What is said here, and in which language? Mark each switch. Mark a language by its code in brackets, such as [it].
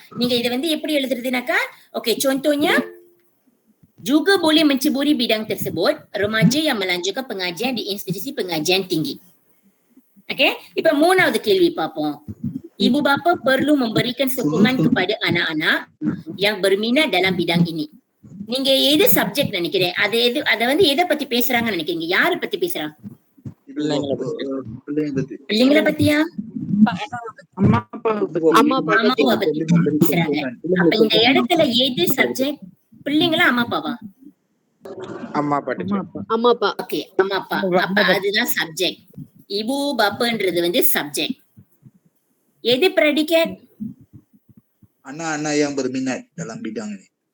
[ta] நீங்க இத வந்து எப்படி எழுதுறதுனாக்கா, okay, [ms] contohnya juga boleh menceburi bidang tersebut remaja yang melanjutkan pengajian di institusi pengajian tinggi. Okay, [ta] இப்ப மூணாவது கேள்வி பார்ப்போம். [ms] Ibu bapa perlu memberikan sokongan kepada anak-anak yang berminat dalam bidang ini. [ta] நீங்க எது சப்ஜெக்ட் நினைக்கிறேன்? அத வந்து எதை பத்தி பேசுறாங்கன்னு நினைக்கிறீங்க? யாரை பத்தி பேசுறாங்க? பிள்ளைங்களை பத்தியா? அம்மா அம்மாவை பத்தி பேசுறாங்க. அப்ப இந்த இடத்துல எது சப்ஜெக்ட்? பிள்ளைங்களா அம்மா அப்பாவா? அம்மா அப்பா. ஓகே, அம்மா அப்பா. அப்ப அதுதான் சப்ஜெக்ட். இபு பாப்பன்றது வந்து சப்ஜெக்ட். எது predicate? [ms] anak-anak yang berminat dalam bidang ini.